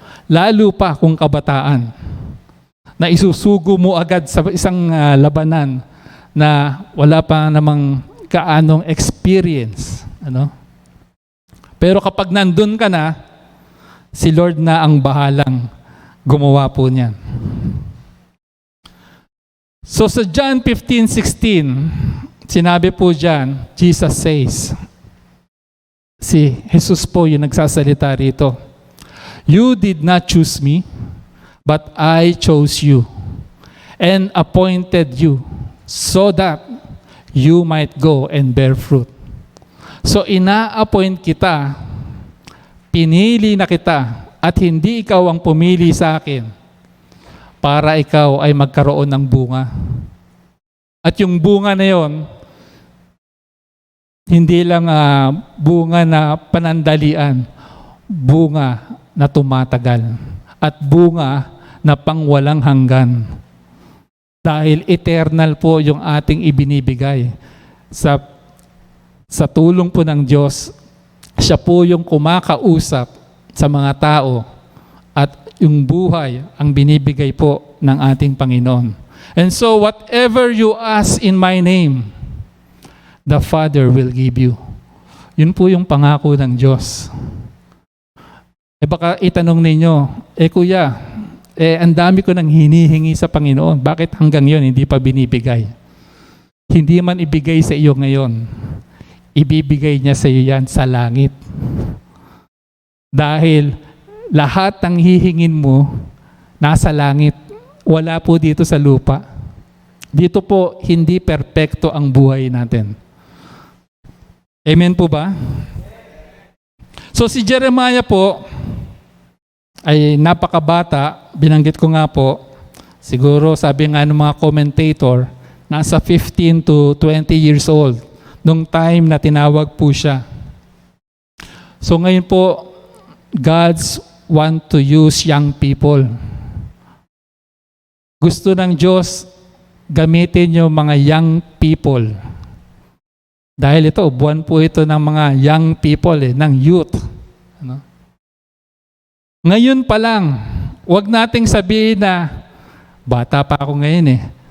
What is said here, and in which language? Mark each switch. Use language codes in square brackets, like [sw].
[tl] Lalo pa kung kabataan. Na isusugo mo agad sa isang labanan na wala pa namang kaanong experience. Pero kapag nandun ka na, si Lord na ang bahalang gumawa po niyan. So sa John 15:16, sinabi po dyan, [en] Jesus says, [tl] si Jesus po yung nagsasalita rito, [en] you did not choose me, but I chose you and appointed you so that you might go and bear fruit. [tl] So ina-appoint kita, pinili na kita, at hindi ikaw ang pumili sa akin para ikaw ay magkaroon ng bunga. At yung bunga na yon, hindi lang bunga na panandalian, bunga na tumatagal, at bunga na pangwalang hanggan. Dahil eternal po yung ating ibinibigay. Sa tulong po ng Diyos, siya po yung kumakausap sa mga tao at yung buhay ang binibigay po ng ating Panginoon. [en] And so whatever you ask in my name, the Father will give you. [tl] Yun po yung pangako ng Diyos. Baka itanong ninyo, kuya, ang dami ko nang hinihingi sa Panginoon. Bakit hanggang yun hindi pa binibigay? Hindi man ibigay sa iyo ngayon. Ibibigay niya sa iyo yan sa langit. Dahil lahat ng hihingin mo nasa langit. Wala po dito sa lupa. Dito po hindi perpekto ang buhay natin. Amen po ba? So si Jeremiah po ay napakabata. Binanggit ko nga po, siguro sabi nga ng mga commentator, nasa [en] 15 to 20 years old [tl] nung time na tinawag po siya. So ngayon po, [en] God's want to use young people. [tl] Gusto ng Diyos gamitin yung mga young people. Dahil ito, buwan po ito ng mga young people, ng youth. Ngayon pa lang, huwag nating sabihin na, bata pa ako ngayon